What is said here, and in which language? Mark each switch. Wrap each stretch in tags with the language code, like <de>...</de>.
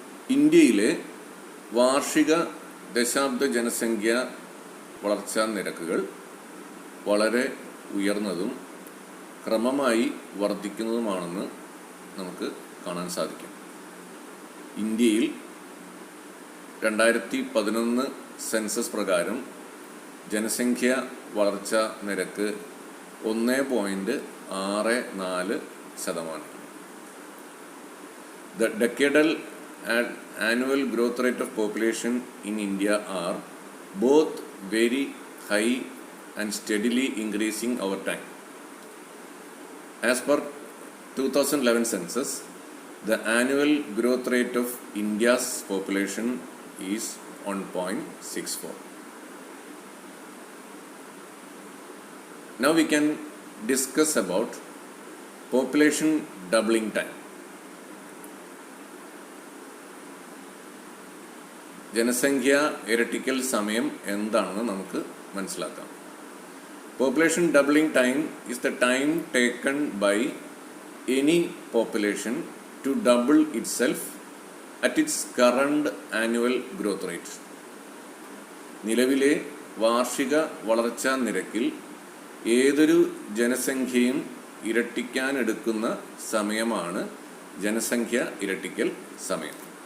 <ml>ഇന്ത്യയിലെ വാർഷിക ദശാബ്ദ ജനസംഖ്യ വളർച്ചാ നിരക്കുകൾ വളരെ ഉയർന്നതും ക്രമമായി വർദ്ധിക്കുന്നതുമാണെന്ന് നമുക്ക് കാണാൻ സാധിക്കും. ഇന്ത്യയിൽ 2011 സെൻസസ് പ്രകാരം ജനസംഖ്യ വളർച്ചാ നിരക്ക് 1.64%.</ml> <en>The decadal and annual growth rate of population in India are both very high and steadily increasing over time. As per 2011 census, the annual growth rate of India's population is 1.64. Now we can discuss about population doubling time.</en> <ml>ജനസംഖ്യ ഇരട്ടിക്കൽ സമയം എന്താണെന്ന് നമുക്ക് മനസ്സിലാക്കാം.</ml> <en>Population doubling time is the time taken by any population to double itself at its current annual growth rate.</en> <ml>നിലവിലെ വാർഷിക വളർച്ചാ നിരക്കിൽ ഏതൊരു ജനസംഖ്യയും ഇരട്ടിക്കാനെടുക്കുന്ന സമയമാണ് ജനസംഖ്യ ഇരട്ടിക്കൽ സമയം.</ml>